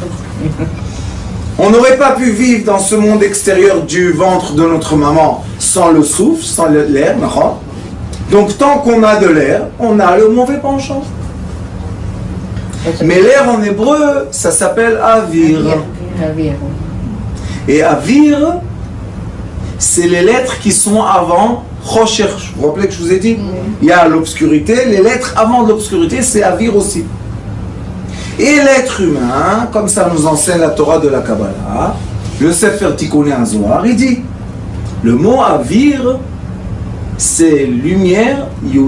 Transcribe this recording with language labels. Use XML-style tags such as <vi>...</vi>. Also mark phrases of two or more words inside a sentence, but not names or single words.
<fr>On n'aurait pas pu vivre dans ce monde extérieur du ventre de notre maman sans le souffle, sans l'air, d'accord? Donc tant qu'on a de l'air, on a le mauvais penchant. Mais l'air en hébreu, ça s'appelle avir. Avir. Et avir, c'est les lettres qui sont avant Chosher. Vous vous rappelez que je vous ai dit? Il y a l'obscurité, les lettres avant l'obscurité, c'est avir aussi. Et l'être humain, comme ça nous enseigne la Torah de la Kabbalah, le Sefer Tikkuné HaZohar, il dit, le mot avir, c'est lumière, yud.</fr>